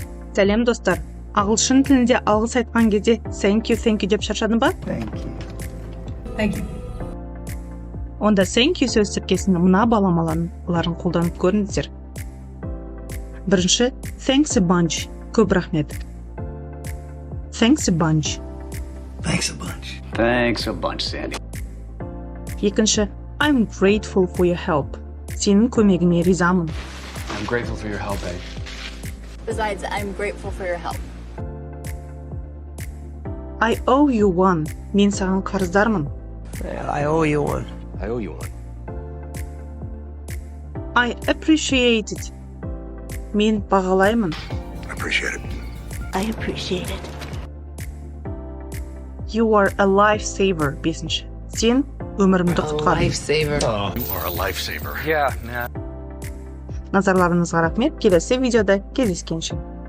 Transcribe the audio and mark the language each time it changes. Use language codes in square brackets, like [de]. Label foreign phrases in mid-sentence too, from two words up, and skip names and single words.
[kk] Сәлем достар. Ағылшын тілінде алғыс айтқан кезде [en] thank you [kk] деп шаршадың ба? [en] Thank you. [kk] Онда [en] thank you [kk] сөз тіркесінің мына баламаларын қолданып көріңіздер. Бірінші, [en] thanks a bunch. [kk] Көп рахмет. [en] Thanks a bunch. Thanks a bunch. Thanks a bunch, Sandy. Екінші, I'm grateful for your help. [kk] Сенің көмегіңе ризамын. [en] I'm grateful for your help, Ed. Besides, I'm grateful for your help. I owe you one. [kk] Мен саған қарыздармын. [en] I owe you one. I owe you one. I appreciate it. [kk] Мен бағалаймын. [en] Appreciate it. I appreciate it. You are a lifesaver. [kk] Бесінші, сен өмірімді құтқардың. [en] Lifesaver. You are a lifesaver. Yeah, man. [kk] Назарларыңызға рахмет. Келесі видеода кездескенше.